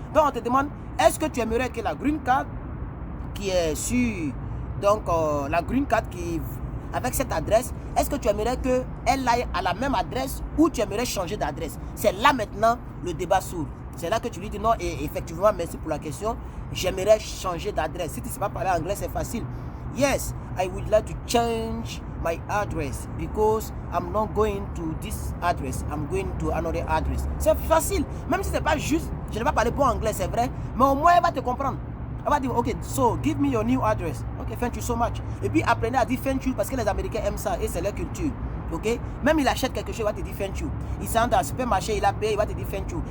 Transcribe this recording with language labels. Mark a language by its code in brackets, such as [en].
[fr] Donc on te demande, est-ce que tu aimerais que la green card qui est sur, donc la green card qui avec cette adresse, est-ce que tu aimerais qu'elle aille à la même adresse ou tu aimerais changer d'adresse? C'est là maintenant le débat s'ouvre. C'est là que tu lui dis non, et effectivement, merci pour la question. J'aimerais changer d'adresse. Si tu ne sais pas parler anglais, c'est facile. [en] Yes, I would like to change my address because I'm not going to this address. I'm going to another address. [fr] C'est facile. Même si ce n'est pas juste, je n'ai pas parlé bon anglais, c'est vrai, mais au moins elle va te comprendre. Elle va dire, ok, [en] so give me your new address. Ok, thank you so much. [fr] Et puis apprenez à dire thank you parce que les Américains aiment ça et c'est leur culture. Ok, même il achète quelque chose, il va te dire thank you. Il s'en dans le supermarché, il a payé, il va te dire thank you.